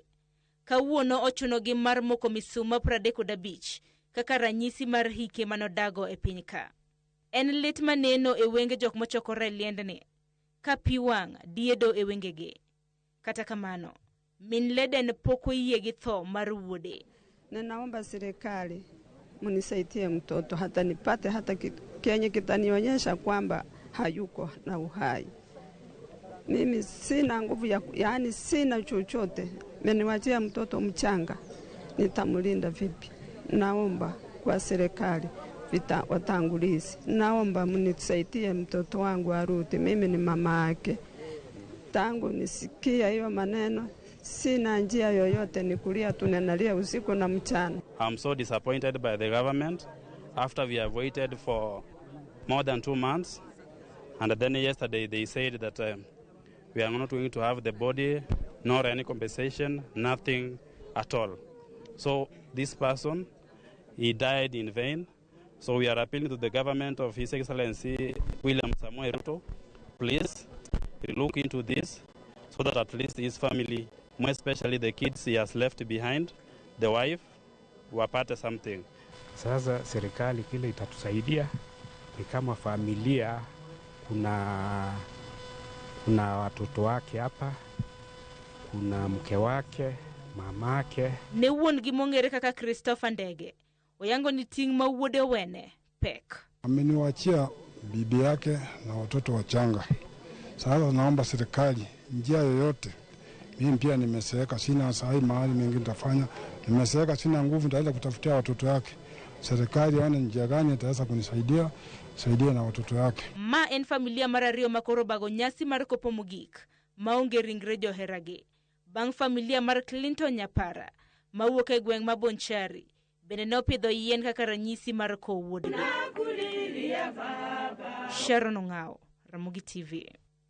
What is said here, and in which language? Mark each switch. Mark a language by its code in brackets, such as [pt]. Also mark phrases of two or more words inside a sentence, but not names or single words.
[luo] Kawuono ochunogi mar moko misuma 35 kaka ranyisi mar hike manodago e piny ka. En lit maneno e wenge jok mochokore e liendni, ka pi wang' diedo e wengegi. Kata kamano, min Leden pok oyie gi tho mar wuode. [sw] Ninaomba serikali munisaidie mtoto hata nipate hata kenye kitanionyesha kwamba hayuko na uhai. Mimi sina nguvu yaani sina chochote. Mmeniwachia mtoto mchanga, nitamlinda vipi? Naomba kwa serikali watangulizi, naomba mnisaidie mtoto wangu arudi. Mimi ni mama yake. Tangu nisikia hiyo maneno sina njia yoyote, ni kulia tunalia usiku na mchana. [en] I'm so disappointed by the government after we have waited for more than 2 months, and then yesterday they said that we are not going to have the body nor any compensation, nothing at all. So this person, he died in vain. So we are appealing to the government of His Excellency William Samoei Ruto, please look into this so that at least his family, more especially the kids he has left behind, the wife, wapate something. [sw] Sasa serikali kile itatusaidia ni kama familia, kuna watoto wake hapa, kuna mke wake, mamake. [luo] Ne wuon gi mong'ere kaka Christopher Ndege oyango ni ting' ma wuode wene pek. [sw] Ameniwachia bibi yake na watoto wachanga. Sasa naomba serikali njia yoyote. Mimi pia nimeseeka, sina sahi mahali mengi nitafanya. Nimeseeka, sina nguvu, nitaenda kutafutia watoto yake. Serikali wana njia gani itaweza kunisaidia, saidia na watoto yake. [luo] Ma en familia mar ariyo makoro bago nyasi mar kopo mogik maonge ringre joheragi. Bang' familia mar Clinton Nyapara mawuok e gweng' ma Bonchari bende nopidho yien kaka ranyisi mar kowo wuodgi. Sharon Ong'ao, Ramogi TV.